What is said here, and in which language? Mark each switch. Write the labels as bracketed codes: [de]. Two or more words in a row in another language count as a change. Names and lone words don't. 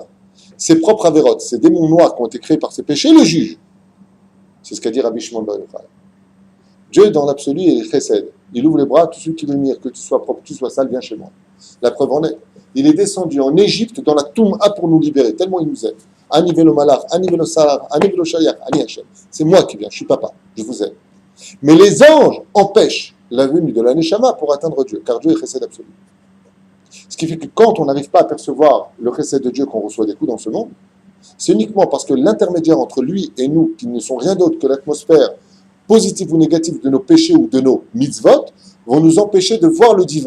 [fr] Ses propres avérotes, ces démons noirs qui ont été créés par ses péchés, le jugent. C'est ce qu'a dit Rabbi Shimon Bar Yochai. Dieu, dans l'absolu, il est chesed. Il ouvre les bras à tous ceux qui veulent venir, que tu sois propre, que tu sois sale, viens chez moi. La preuve en est. Il est descendu en Égypte dans la Toum'a pour nous libérer, tellement il nous aime. [he] אני ולא מלאך, אני ולא שרף, אני ולא שליח, אני השם. [fr] C'est moi qui viens, je suis papa, je vous aime. Mais les anges empêchent la venue de la Neshama pour atteindre Dieu, car Dieu est chesed absolu. Ce qui fait que quand on n'arrive pas à percevoir le chesed de Dieu qu'on reçoit des coups dans ce monde, c'est uniquement parce que l'intermédiaire entre lui et nous, qui ne sont rien d'autre que l'atmosphère positive ou négative de nos péchés ou de nos mitzvot, vont nous empêcher de voir le divin.